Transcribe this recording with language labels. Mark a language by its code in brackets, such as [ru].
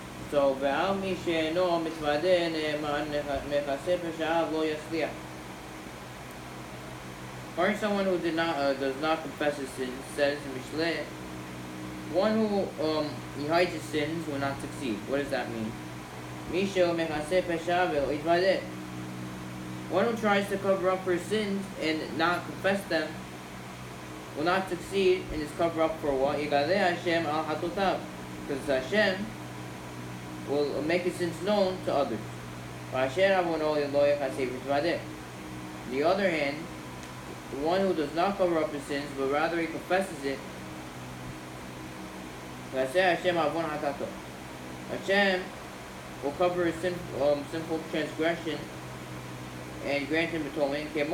[he] So ועל מי שאינו מתוודה נאמן מכסה פשעיו לא יצליח. [en] Or someone who does not confess his sins, says in Mishle, one who he hides his sins will not succeed. What does that mean? [he] מי שמכסה פשעיו ולא יתוודה. [en] One who tries to cover up her sins and not confess them will not succeed in his cover up for what? [he] יגלה Hashem al hatotav. [en] Because Hashem will make his sins known to others. The other hand, the one who does not cover up his sins, but rather he confesses it, Hashem will cover his sinful transgression and grant him atonement.